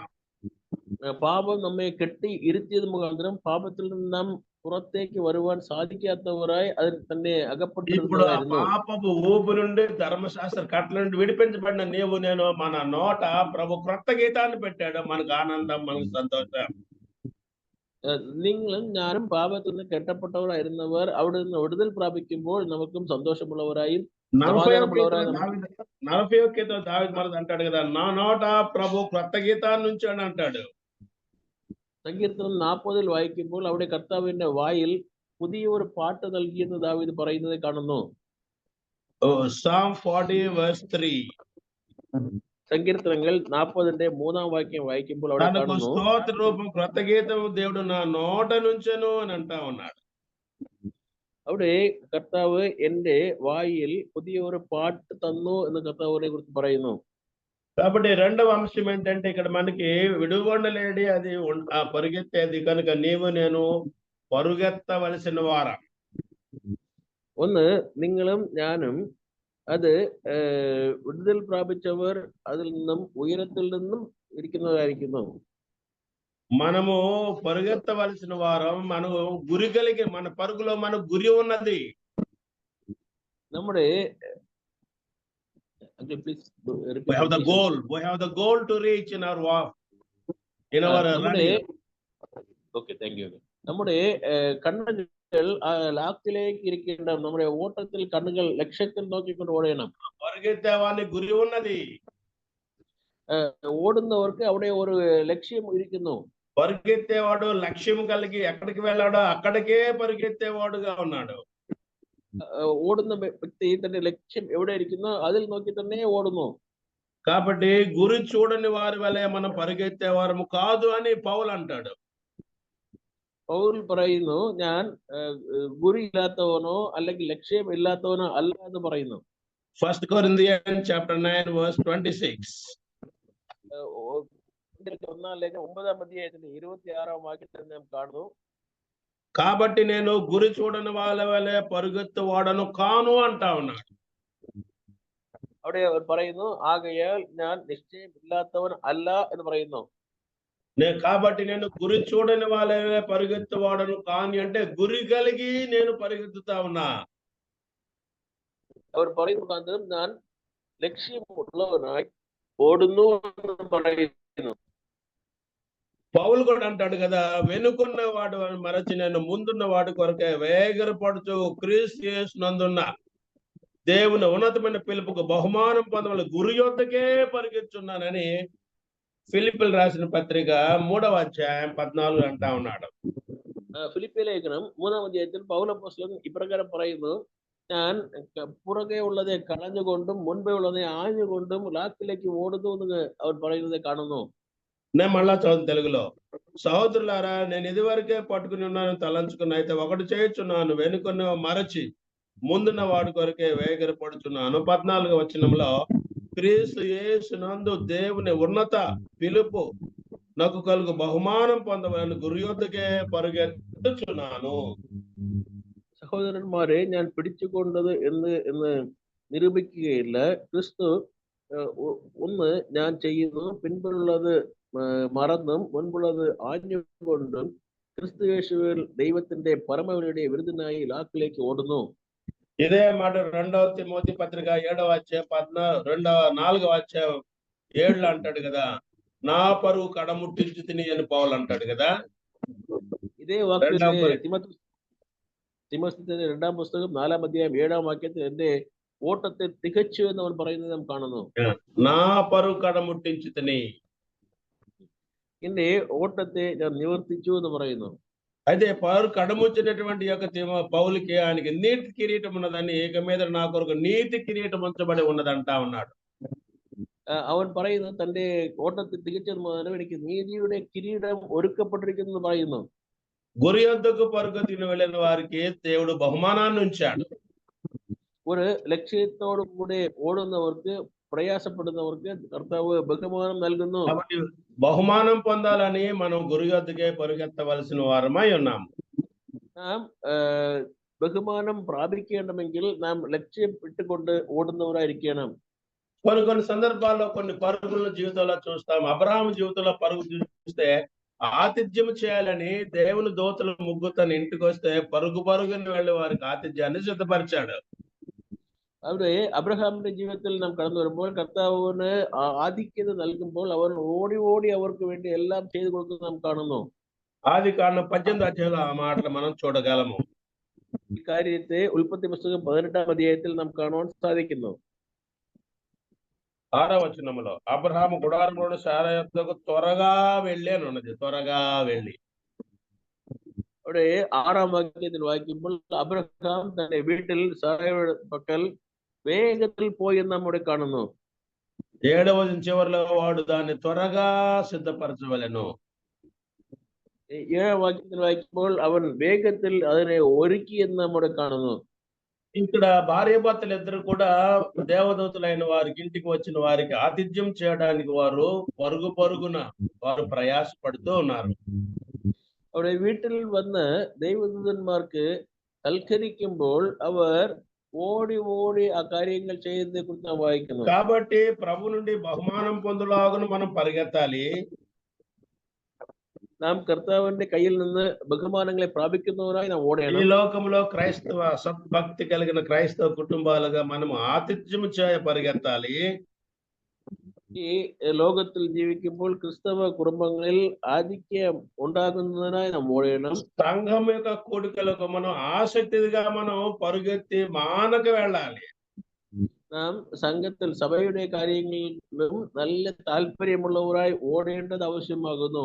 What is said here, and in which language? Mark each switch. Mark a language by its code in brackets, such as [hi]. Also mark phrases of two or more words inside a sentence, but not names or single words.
[ml] പാപം നമ്മെ കെട്ടി ഇരുത്തിയത് മുഖാന്തരം പാപത്തിൽ നിന്ന് നാം പുറത്തേക്ക് വരുവാൻ സാധിക്കാത്തവരായി അതിൽ തന്നെ [te] ఇప్పుడు ఆ [ml] അകപ്പെട്ടിരുന്നു. [te] పాపపు ఊబి నుండి ధర్మశాస్త్ర కట్ల నుండి విడిపించబడిన నీవు నేను మన నోట ప్రభు క్రొత్త గీతాన్ని పెట్టాడు. మనకు ఆనందం, మనకు సంతోషం. [ml] നിങ്ങളും ഞാനും പാപത്തിൽ നിന്ന് കെട്ടപ്പെട്ടവരായിരുന്നവർ അവിടെ നിന്ന് വിടുതൽ പ്രാപിക്കുമ്പോൾ നമുക്കും സന്തോഷമുള്ളവരായും [te] 41 కీర్తన [ml] సమాధానముള്ളవరాയും [te] దావీదు 41 కీర్తన దావీదు మనది అంటాడు కదా, నా నోట ప్రభు క్రొత్త గీతాన్ని నుంచి అని అంటాడు. [ml] സങ്കീർത്തനം 40 വായിക്കുമ്പോൾ അവിടെ കർത്താവിന്റെ വായിൽ പുതിയ ഒരു പാട്ട് നൽകിയെന്ന് ദാവീദ് പറയുന്നത് കാണുന്നു. [en] Psalm 40 verse 3. [ml] സങ്കീർത്തനങ്ങൾ 40ന്റെ 3ാം വാക്യം വായിക്കുമ്പോൾ അവിടെ [te] తనకు [ml] കാണുന്നു, [te] స్తోత్ర రూపం క్రొత్త గీతం దేవుడు నా నోట నుంచెను అని అంటా ఉన్నాడు. [ml] അവിടെ കർത്താവ് എന്റെ വായിൽ പുതിയ ഒരു പാട്ട് തന്നു എന്ന് കർത്താവിനെ കുറിച്ച് പറയുന്നു. [te] కాబట్టి రెండవ అంశం ఏంటంటే ఇక్కడ మనకి విడుగొండలేడి అది పరుగెత్తేది కనుక నీవు నేను పరుగెత్తవలసిన వారం. [ml] ഒന്ന്, നിങ്ങളും ഞാനും അത് വിടുതൽ പ്രാപിച്ചവർ അതിൽ നിന്നും ഉയരത്തിൽ നിന്നും ഇരിക്കുന്നതായിരിക്കുന്നു. [te] మనము పరుగెత్తవలసిన వారం. మనం గురి కలిగి మన పరుగులో మనకు గురి ఉన్నది. [ml] നമ്മുടെ [en] We have the goal. We have the goal to reach in our walk. In our running. Okay, thank you. [ml] നമ്മുടെ കണ്ണുകൾ ലാക്കിലേക്ക് ഇരിക്കേണ്ട, നമ്മുടെ ഓട്ടത്തിൽ കണ്ണുകൾ ലക്ഷ്യത്തിൽ നോക്കിക്കൊണ്ട് ഓടണം. [te] പരുగెత్తేవాని గురి ఉన్నది. [ml] ഓടുന്നവർക്ക് അവിടെ ഒരു ലക്ഷ്യം ഇരിക്കുന്നു. [te] పరుగెత్తేవాడు లక్ష్యం కలిగి ఎక్కడికి వెళ్ళాడో అక్కడికే పరుగెత్తేవాడుగా ఉన్నాడు. [ml] ഓടുന്ന വ്യക്തി തന്റെ ലക്ഷ്യം എവിടെ ഇരിക്കുന്നോ അതിൽ നോക്കി തന്നെ ഓടുന്നു. [te] కాబట్టి గురి చూడని వారి వలె మనం పరుగెత్తేవారము కాదు అని పౌలు అంటాడు. [ml] പൗൽ പറയുന്നു, ഞാൻ ഗുരി ഇല്ലാത്തവനോ അല്ലെങ്കിൽ ലക്ഷ്യം ഇല്ലാത്തവനോ അല്ല എന്ന് പറയുന്നു. [en] 1 Corinthians chapter 9 verse 26. [ml] 1 ലേഖനം 9ാം അധ്യായത്തിന്റെ 26ാം വാക്യത്തിൽ നാം കാണുന്നു, [te] కాబట్టి నేను గురి చూడని వాళ్ళ వలె పరుగెత్తువాడను కాను అంటా ఉన్నాడు. [ml] അവിടെ അവർ പറയുന്നു, ആകയാൽ ഞാൻ നിശ്ചയം ഇല്ലാത്തവൻ അല്ല എന്ന് പറയുന്നു. [te] కాబట్టి నేను గురి చూడని వాళ్ళ పరుగెత్తువాడను కాని అంటే గురి కలిగి నేను పరిగెత్తుతా ఉన్నా. [ml] അവർ പറയുന്നത് ഞാൻ ലക്ഷ്യമുള്ളവനായി ഓടുന്നു എന്ന് പറയുന്നു. [te] పౌలు కూడా అంటాడు కదా, వెనుకున్న వాడు మరచి నేను ముందున్న వాడి కొరకే వేగరపడుతూ క్రీస్తు యేసునందున్న దేవుని ఉన్నతమైన పిలుపుకు బహుమానం పొందవల గురి యొద్దకే పరిగెత్తున్నానని ఫిలిప్పీలు రాసిన పత్రిక 3వ అధ్యాయం 14 అంటా ఉన్నాడు. [ml] ഫിലിപ്പിയ ലേഖനം 3ാം അധ്യായത്തിൽ പൗൽ അപ്പോസ്തലൻ ഇപ്രകാരം പറയുന്നു, ഞാൻ പുറകെ ഉള്ളതെ കളഞ്ഞുകൊണ്ടും മുൻപേ ഉള്ളതെ ആഞ്ഞുകൊണ്ടും ലാക്കിലേക്ക് ഓടുന്നു എന്ന് അവർ പറയുന്നത് കാണുന്നു. [te] నేను మళ్ళా చదువు తెలుగులో. సహోదరులారా, నేను ఇదివరకే పట్టుకుని ఉన్నాను తలంచుకున్న, అయితే ఒకటి చేయుచున్నాను, వెనుకను మరచి ముందున్న వాడి కొరకే వేగరపడుచున్నాను. 14వ వచనంలో క్రీస్తు యేసునందు దేవుని ఉన్నత పిలుపు నాకు కలుగు బహుమానం పొందవలని గురి యొద్దకే పరుగెత్తుచున్నాను. [ml] സഹോദരന്മാരെ, ഞാൻ പിടിച്ചുകൊണ്ടത് എന്ന് നിരൂപിക്കുകയില്ല. ക്രിസ്തു ഒന്ന് ഞാൻ ചെയ്യുന്നു, പിൻപുള്ളത് മറന്നും മുൻപുള്ളത് ആഞ്ഞുകൊണ്ടും ക്രിസ്തു യേശുവിൽ ദൈവത്തിന്റെ പരമവിളിയുടെ വിരുദ്ധനായി ലാക്കിലേക്ക് ഓടുന്നു. [te] ఇదే మాట 2వ తిమోతి పత్రిక 7వ అధ్యాయం 4వ అధ్యాయం 7 అంటాడు కదా, నా పరువు కడముట్టించి తిని అని పౌలు అంటాడు కదా. [ml] ഇതേ വാക്യത്തെ തിമോഥെയുടെ 2ാം പുസ്തകം 4ാം അധ്യായം 7ാം വാക്യത്തിൽ എന്റെ ഓട്ടത്തെ തികച്ചു എന്ന് അവൻ പറയുന്നത് നാം കാണുന്നു. [te] నా పరువు కడముట్టించి తిని, [ml] എന്റെ ఓటത്തെ ഞാൻ నివర్తించు എന്ന് പറയുന്നു. [te] అయితే పరువు కడముచ్చినటువంటి యొక్క పౌలుకి ఆయనకి నీతి కిరీటం ఉన్నదని, ఇక మీద నా కొరకు నీతి కిరీటం ఉంచబడి ఉన్నదంటా ఉన్నాడు. [ml] അവൻ പറയുന്നു, തന്റെ ഓട്ടത്തെ തികച്ചത് മുതലും എനിക്ക് നീതിയുടെ കിരീടം ഒരുക്കപ്പെട്ടിരിക്കുന്നു എന്ന് പറയുന്നു. [te] గురి యొద్దకు పరుగెత్తుకుని వెళ్ళిన వారికి దేవుడు బహుమానాన్ని ఉంచాడు. [ml] ഒരു ലക്ഷ്യത്തോടു കൂടെ ഓടുന്നവർക്ക്, പ്രയാസപ്പെടുന്നവർക്ക് കർത്താവ് ബഹുമാനം നൽകുന്നു. [te] కాబట్టి బహుమానం పొందాలని మనం గురి యొద్దకే పరుగెత్తవలసిన వారమై ఉన్నాము. [ml] നാം ബഹുമാനം പ്രാപിക്കേണ്ടമെങ്കിൽ നാം ലക്ഷ്യം ഇട്ടുകൊണ്ട് ഓടുന്നവരായിരിക്കണം. [te] కొన్ని సందర్భాల్లో కొన్ని పరుగుల జీవితంలో చూస్తాం. అబ్రహాము జీవితంలో పరుగు చూస్తే ఆతిథ్యం చేయాలని దేవుని దూతలు ముగ్గురు తన ఇంటికి వస్తే పరుగుని వెళ్ళి వారికి ఆతిథ్యాన్ని సిద్ధపరిచాడు. [ml] അവിടെ അബ്രഹാമിന്റെ ജീവിതത്തിൽ നാം കടന്നു വരുമ്പോൾ കർത്താവിന് ആധിക്യത നൽകുമ്പോൾ അവൻ ഓടി അവർക്ക് വേണ്ടി എല്ലാം ചെയ്തു കൊടുക്കുന്നത് നാം കാണുന്നു. ആദികാണ്ഡം 18 അധ്യായത്തിൽ [te] ആ മാటలు మనం చూడగలము. [ml] ഈ കാര്യത്തെ ഉൽപ്പത്തി പുസ്തകം 18-ാം അധ്യായത്തിൽ നാം കാണുവാൻ സാധിക്കുന്നു. [te] 6వ వచనంలో అబ్రహాము గుడారములోని శారా యొద్దకు త్వరగా వెళ్ళి అని ఉన్నది. త్వరగా వెళ్ళి. [ml] അവിടെ 6-ാം വാക്യത്തിൽ വായിക്കുമ്പോൾ അബ്രഹാം തന്റെ വീട്ടിൽ സാറയുടെ പക്കൽ വേഗത്തിൽ പോയി എന്ന് നമ്മുടെ കാണുന്നു. [te] 7వ వచనం చివరిలో వాడు దాన్ని త్వరగా సిద్ధపరచవలెను. [ml] 7ാം വാക്യത്തിൽ വായിക്കുമ്പോൾ അവൻ വേഗത്തിൽ അതിനെ ഒരുക്കി എന്ന് നമ്മുടെ കാണുന്നു. [te] ఇక్కడ భార్యాభర్తలు ఇద్దరు కూడా దేవదూతలైన వారికి ఇంటికి వచ్చిన వారికి ఆతిథ్యం చేయడానికి వారు పరుగున వారు ప్రయాసపడుతూ ఉన్నారు. [ml] അവിടെ വീട്ടിൽ വന്ന് ദൈവദൂതന്മാർക്ക് സൽക്കരിക്കുമ്പോൾ അവർ ഓടി ഓടി ആ കാര്യങ്ങൾ ചെയ്യുന്നതിനെ കുറിച്ച് നാം വായിക്കുന്നു. [te] కాబట్టి ప్రభు నుండి బహుమానం పొందులాగున మనం పరిగెత్తాలి. [ml] നാം കർത്താവിന്റെ കയ്യിൽ നിന്ന് ബഹുമാനങ്ങളെ പ്രാപിക്കുന്നവരായി നാം [te] ఈ [ml] ഓടണം. [te] లోకంలో క్రైస్తవ సద్భక్తి కలిగిన క్రైస్తవ కుటుంబాలుగా మనం ఆతిథ్యం చేయ పరిగెత్తాలి. [ml] ഈ ലോകത്തിൽ ജീവിക്കുമ്പോൾ ക്രിസ്തവ കുടുംബങ്ങളിൽ ആധിക്യം ഉണ്ടാകുന്നതിനായി നാം ഓടണം. [te] సంఘం యొక్క కూడికలకు మనం ఆసక్తిగా మనం పరుగెత్తి మానక వెళ్ళాలి. [ml] നാം സംഘത്തിൽ സഭയുടെ കാര്യങ്ങളിലും നല്ല താല്പര്യമുള്ളവരായി ഓടേണ്ടത് ആവശ്യമാകുന്നു.